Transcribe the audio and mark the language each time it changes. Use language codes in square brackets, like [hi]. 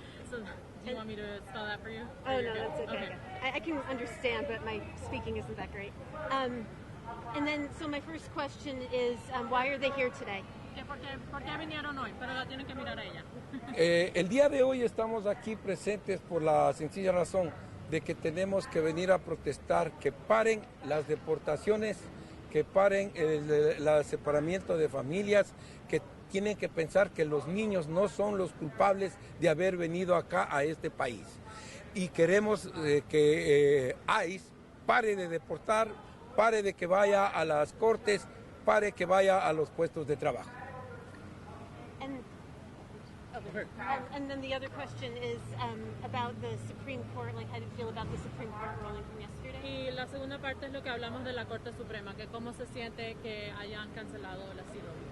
[en] So, do you want me to spell that for you? Oh, no, that's okay. I can understand, but my speaking isn't that great. And then, so my first question is, why are they here today? [es] ¿Por qué vinieron hoy? Pero la tienen que mirar a ella. El día de hoy estamos aquí presentes por la sencilla razón de que tenemos que venir a protestar que paren las deportaciones, que paren el separamiento de familias, que tienen que pensar que los niños no son los culpables de haber venido acá a este país. Y queremos que ICE pare de deportar, pare de que vaya a las cortes, pare que vaya a los puestos de trabajo. [en] And then the other question is about the Supreme Court. Like, how do you feel about the Supreme Court ruling from yesterday? [es] Y la segunda parte es lo que hablamos de la Corte Suprema, que cómo se siente que hayan cancelado el asilo.